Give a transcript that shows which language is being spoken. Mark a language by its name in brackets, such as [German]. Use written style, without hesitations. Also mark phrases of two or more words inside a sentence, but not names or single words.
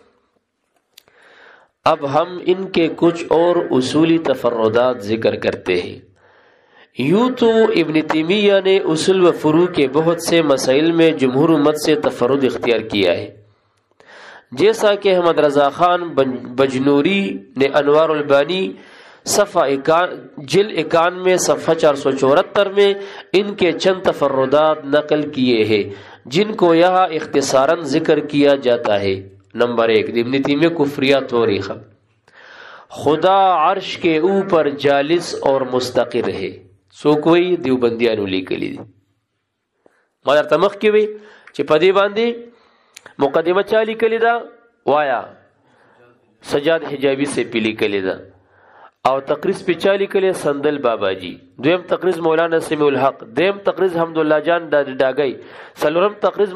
[Urdu] اب ہم ان کے کچھ اور اصولی تفردات ذکر کرتے ہیں۔ یوں تو ابن تیمیہ نے اصول و فروع کے بہت سے مسائل میں جمہور امت سے تفرد اختیار کیا ہے، جیسا کہ احمد رضا خان بجنوری نے انوار البانی جلد 91 صفحہ 474 میں ان کے چند تفردات نقل کیے ہیں جن کو یہاں اختصاراً ذکر کیا جاتا ہے۔ نمبر 1، ابن تیمیہ کفریات و ریخہ، خدا عرش کے اوپر جالس اور مستقر ہے، [Pashto] سو کوئی دیوبندیانو لیکلی دی ما درته مخکې وی چې په دې باندې مقدمه چا لیکلی دا وایا سجاد حجابی سے پی لیکلی دا او تقریض په چا لیکلی سندل بابا جی، دویم تقریض مولانا سمیع الحق، دیم تقریض حمدالله جان ډاګی، څلورم تقریض